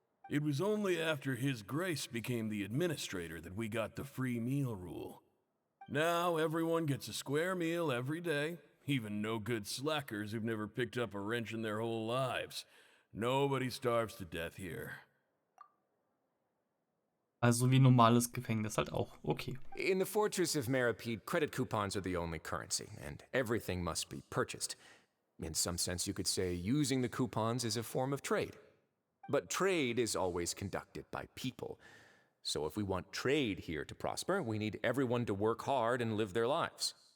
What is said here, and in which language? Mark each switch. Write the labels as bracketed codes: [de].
[en] It was only after His Grace became the administrator that we got the free meal rule. Now everyone gets a square meal every day, even no-good slackers who've never picked up a wrench in their whole lives. Nobody starves to death here. [de] Also wie normales Gefängnis halt auch. Okay. [en] In the Fortress of Meripede, credit coupons are the only currency, and everything must be purchased. In some sense, you could say using the coupons is a form of trade. But trade is always conducted by people. So if we want trade here to prosper, we need everyone to work hard and live their lives.